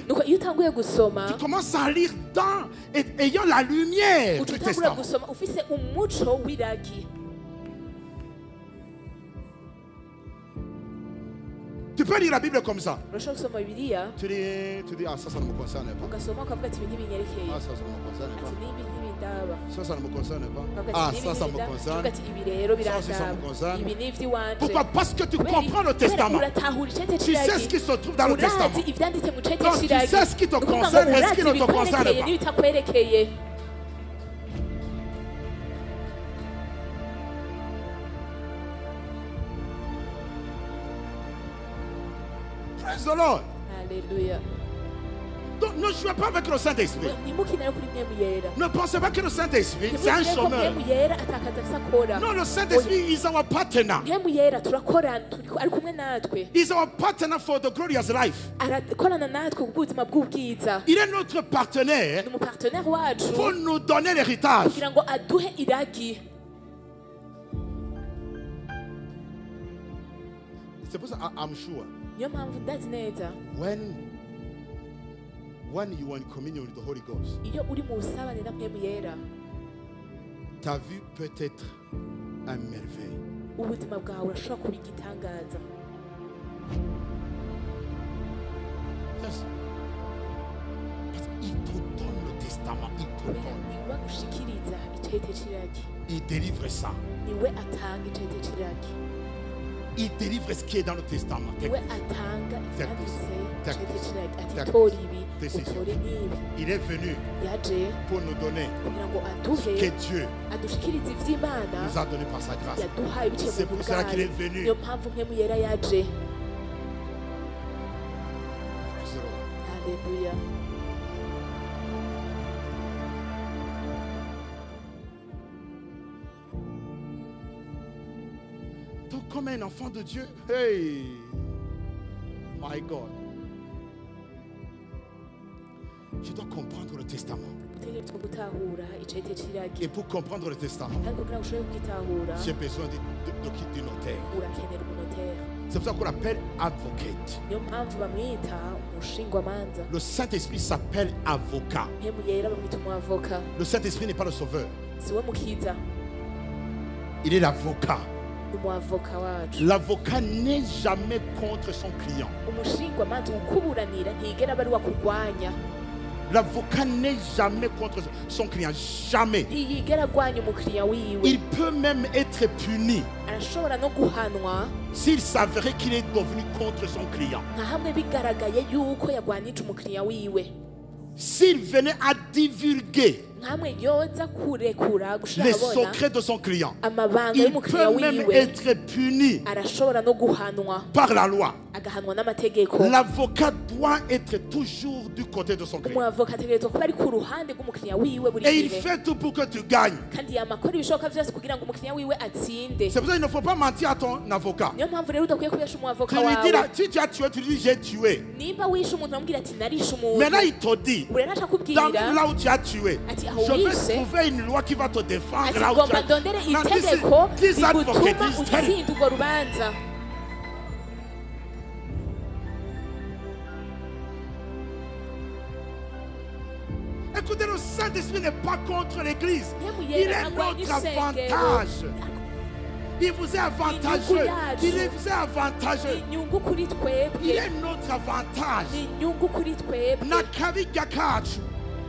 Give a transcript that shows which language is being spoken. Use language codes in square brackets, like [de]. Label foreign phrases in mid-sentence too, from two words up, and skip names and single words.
[rn] Nuko iyo utanguye gusoma [fr] tu commences à lire ayant la lumière [rn] uca [fr] du [rn] utangura [fr] testament. [rn] gusoma ufise umuco w'iragi. [fr] Tu peux lire la Bible comme ça. [rn] Urashobora gusoma Bibiliya [fr] Tu dis, ah, ça ne me concerne pas. [rn] ugasoma ukavuga ati ibi ntibinyerekeye, [fr] Ah, ça ne me concerne [rn] ati [fr] pas. [rn] n'ibi ntibindaba, [fr] Ça ne me concerne pas. [rn] ukavuga [fr] Ah, [rn] ati n'ibi [fr] ça me [rn] ntibindaba, [fr] concerne. [rn] ukavuga ati ibi rero [fr] Ça aussi, ça me [rn] birandaba, [fr] concerne. [rn] ibi ni ivy'iwanje. [fr] Pourquoi? Parce que tu [rn] Kubera [fr] comprends le [rn] kubera [fr] testament. [rn] uratahura icete [fr] Tu sais ce [rn] c'iragi, [fr] qui se trouve dans le testament. [rn] urazi ivyanditse mu cete [fr] Donc, tu [rn] c'iragi. [fr] sais ce qui te [rn] Ni ukuvuga ngo [fr] concerne et ce [rn] urazi [fr] qui ne te concerne [rn] ibikwerekeye [fr] pas. [rn] n'ibitakwekeye. [en] Praise the Lord. Hallelujah. [fr] Donc, ne jouez pas avec le Saint-Esprit. [rn] Ntimukinare kuri mpemu yera. [fr] Ne pensez pas que le Saint-Esprit, c'est un [rn] Ntimugire ko [fr] chômeur. [rn] mpemu yera atakaza afise akora. [fr] Non, le Saint-Esprit [en] is our partner. [rn] Mpemu yera turakorana, ari kumwe natwe, [en] He's our partner for the glorious life. [rn] arakorana natwe ku buzima bw'ubwiza. [fr] Il est notre partenaire [rn] Ni umupartenere wacu [fr] pour nous donner l'héritage. [rn] kugira ngo aduhe iragi. [fr] C'est pour ça [en] I'm sure. [rn] Niyo mpamvu ndazi neza [en] When you are in communion with the Holy Ghost, [rn] iyo uri mu busabane na mpemu yera, [fr] ta vie peut être un merveille. [rn] ubuzima bwawe urashobora kuba igitangaza. [en] Yes. [fr] Parce qu'il te donne le testament, il te [rn] Kubera [fr] donne. [rn] niwe agushikiriza icete c'iragi, [fr] Il délivre ça. [rn] niwe atanga icete c'iragi, [fr] Il délivre ce qui est dans le testament. [rn] niwe atanga ivyanditse [en] Take [rn] icete [en] this. [rn] c'iragi, ati [en] Take [rn] tora [en] this. [rn] ibi [en] This is- [rn] utore n'ibi. [fr] Il est venu [rn] Yaje [fr] pour nous donner [rn] kugira ngo [fr] ce [rn] aduhe, [fr] que Dieu [rn] adushikirize ivy'Imana [fr] nous a donné par sa grâce. [rn] yaduhaye biciye [fr] C'est [rn] mu [fr] pour cela qu'il est [rn] bwayo. [fr] venu. [rn] Niyo mpamvu mpemu yera yaje. [en] Praise the Lord. [rn] Haleluya. [fr] Donc, comme un enfant de Dieu, [en] hey, my God, [fr] je dois comprendre le testament. [rn] Utegerezwa gutahura icete c'iragi, [fr] Et pour comprendre le testament, [rn] ariko kugira ngo ushobore kugitahura [fr] j'ai besoin du notaire. [rn] urakenera umunotere. [fr] C'est pour ça qu'on l'appelle advocate. [rn] Niyo mpamvu bamwita umushingwamanza. [fr] Le Saint-Esprit s'appelle avocat. [rn] Mpemu yera bamwita umuavoka. [fr] Le Saint-Esprit n'est pas le sauveur. [rn] Siwe mukiza, [fr] Il est l'avocat. [rn] ni umuavoka wacu. [fr] L'avocat n'est jamais contre son client. [rn] Umushingwamanza ukuburanira ntigera aba ari wakurwanya, [fr] L'avocat n'est jamais contre son client. Jamais. [rn] ntiyigera agwanya umukiriya wiwe. [fr] Il peut même être puni [rn] Arashobora no guhanwa [fr] s'il s'avérait qu'il est devenu contre son client. [rn] nka hamwe bigaragaye yuko yagwanije umukiriya wiwe, [fr] S'il venait à divulguer [rn] nka hamwe yoza kurekura gushira [fr] les [rn] abona [fr] secrets de son client, [rn] amabanga [fr] il [rn] y'umukiriya [fr] peut même [rn] wiwe, [fr] être puni [rn] arashobora no guhanwa, [fr] par la loi. [rn] agahanwa n'amategeko. [fr] L'avocat doit être toujours du côté de son client. [rn] Umuavoka ategerezwa kuba ari ku ruhande rw'umukiriya wiwe buri [fr] Et il [rn] gihe, [fr] fait tout pour que tu gagnes. [rn] kandi yamakora ibishoboka vyose kugira ngo umukiriya wiwe atsinde. [fr] C'est pour ça qu'il ne faut pas mentir à ton avocat. [rn] Niyo mpamvu rero udakwiye kubesha [fr] Tu [rn] umuavoka [fr] lui dis, [rn] wawe. [fr] là, si tu as tué, tu lui dis j'ai tué. [rn] Nimba wishe umuntu amubwira ati narishe umuntu, [fr] Maintenant il te dit, [rn] buri rero [fr] dans [rn] akakubwira [fr] là où tu as tué, [rn] ati aho [fr] je vais [rn] wishe, [fr] trouver une loi qui va te défendre [rn] ati [fr] là où tu [rn] ngomba [fr] as [rn] ndondere [en] Non, this is- [rn] itegeko [en] this advocate [rn] rigutuma [en] is telling- [rn] utsinda urwo rubanza. [fr] Écoutez, le Saint-Esprit n'est pas contre l'Église. [rn] Mpemu [fr] Il [rn] yera [fr] est [rn] agwanya [fr] notre [rn] isengero. [fr] avantage. Il vous est avantageux. Il vous est avantageux. [rn] Inyungu kuri [fr] Il [rn] twebwe, [fr] est notre avantage. [rn] ni inyungu kuri twebwe. N'akabiga kacu